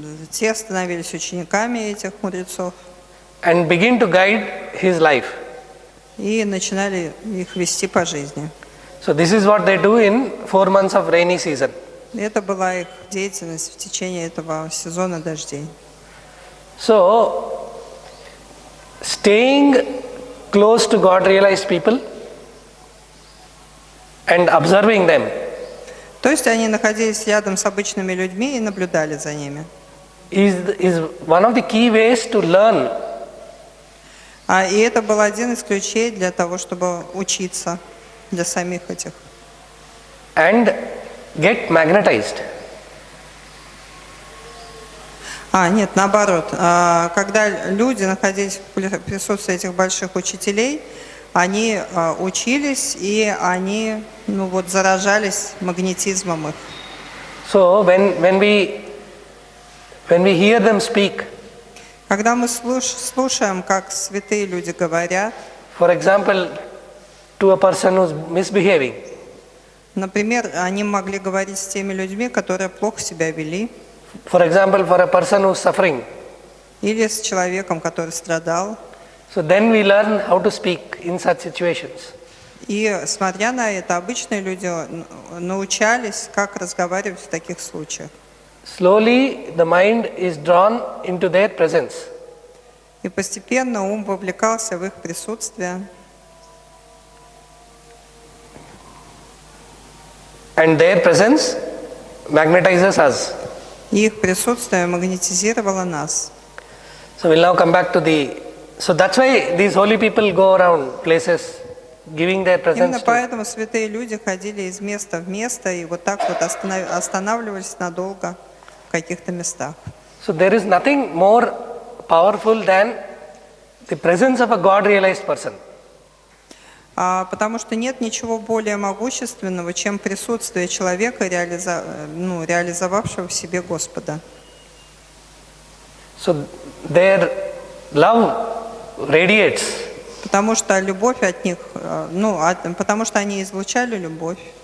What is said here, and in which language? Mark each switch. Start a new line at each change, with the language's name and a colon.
Russian: Те становились учениками этих мудрецов
English: and begin to guide his life.
Russian: и начинали их вести по жизни.
English: So this is what they do in 4 months of rainy season.
Russian: Это была их деятельность в течение этого сезона дождей.
English: So staying close to God realized people and observing them
Russian: То есть они находились рядом с обычными людьми и наблюдали за ними.
English: is one of the key ways to learn.
Russian: И это был один из ключей для того, чтобы учиться для самих этих.
English: And get magnetized.
Russian: Нет, наоборот. Когда люди находились в присутствии этих больших учителей, они учились и они заражались магнетизмом их.
English: So when we hear them speak,
Russian: Когда мы слушаем, как святые люди говорят,
English: for example, to a person who's misbehaving,
Russian: например, они могли говорить с теми людьми, которые плохо себя вели,
English: for example, for a person who's suffering,
Russian: или с человеком, который страдал.
English: so then we learn how to speak in such situations.
Russian: И, смотря на это, обычные люди научались, как разговаривать в таких случаях.
English: Slowly the mind is drawn into their presence.
Russian: И постепенно ум вовлекался в их присутствие.
English: And their presence magnetizes us.
Russian: И их присутствие магнетизировало нас.
English: So we'll now come back to so that's why these holy people go around places giving their presence
Russian: Именно
English: to.
Russian: поэтому святые люди ходили из места в место и вот так вот останавливались надолго в каких-то местах.
English: So there is nothing more powerful than the presence of a God-realized person.
Russian: Потому что нет ничего более могущественного, чем присутствие человека, реализовавшего в себе Господа.
English: So their love radiates.
Russian: Потому что любовь от них, потому что они излучали любовь.